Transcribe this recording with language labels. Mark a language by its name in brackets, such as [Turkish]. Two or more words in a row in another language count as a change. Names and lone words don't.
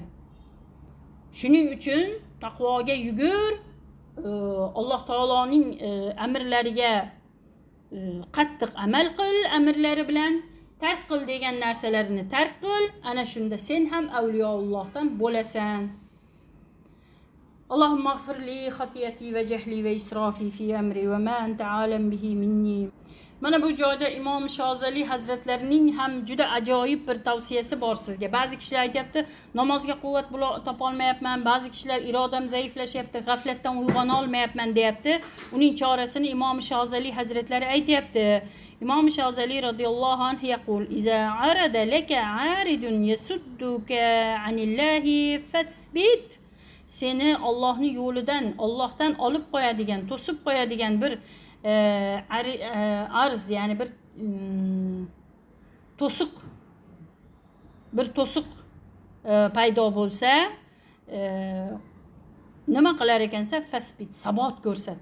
[Uzbek] Shuning uchun taqvoga yugur, Alloh taoloning amrlariga qattiq amal qil, amrlari bilan tark qil degan narsalarini tark qil. Ana shunda sen ham avliyoullohdan bo'lasan. [Arabic] اللهم اغفر لي خطيئتي وجهلي وإسرافي في أمري وما أنت أعلم به مني. [Uzbek] Mana bu joyda Imom Shozali Hazratlarining ham juda ajoyib bir tavsiyasi bor sizga. Ba'zi kishilar aytibdi, namozga quvvat topolmayapman, ba'zi kishilar irodam zaiflashyapti, g'aflatdan uyg'ona olmayapman deyapti. Uning chorasini Imom Shozali Hazratlari aytibdi. [Arabic] Imom Shozali رضي الله عنه يقول: إذا عرض لك عارض يصدك عن الله فاثبت." [Uzbek] Seni Allohning yo'lidan, Allohdan olib qo'yadigan, to'sib qo'yadigan bir arz, ya'ni bir to'siq paydo bo'lsa, nima qilar ekansa, fasbit, sabot ko'rsat.